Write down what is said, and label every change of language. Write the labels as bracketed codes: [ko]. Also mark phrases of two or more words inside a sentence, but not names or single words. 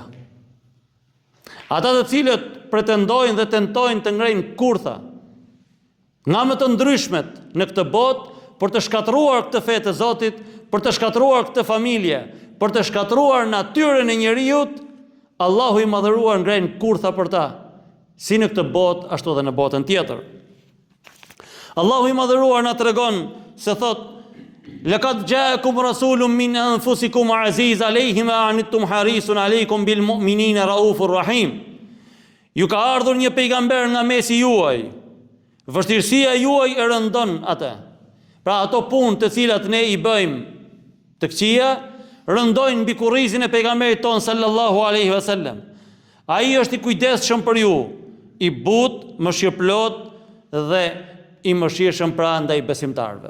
[sq] Ata të cilët pretendojnë dhe tentojnë të ngrejnë kurtha nga më të ndryshmet në këtë botë për të shkatruar këtë fe të Zotit, për të shkatruar këtë familje, për të shkatruar natyrën e njerëzit, Allahu i madhëruar ngren kurtha për ta, si në këtë botë ashtu edhe në botën tjetër. Allahu i madhëruar na tregon se thot: [ar] "لقد جاءكم رسول من أنفسكم عزيز عليه ما عنتم حريص عليكم بالمؤمنين رؤوف رحيم." [sq] Ju ka ardhur një pejgamber nga mesi juaj. Vështirësia juaj e rëndon atë. Pra ato punë të cilat ne i bëjmë të këqija, rëndojnë mbi kurrizin e pejgamberit ton [ar] صلى الله عليه وسلم. [sq] Ai është i kujdesshëm për ju, i butë, mëshirëplot dhe i mëshirshëm pra ndaj besimtarëve.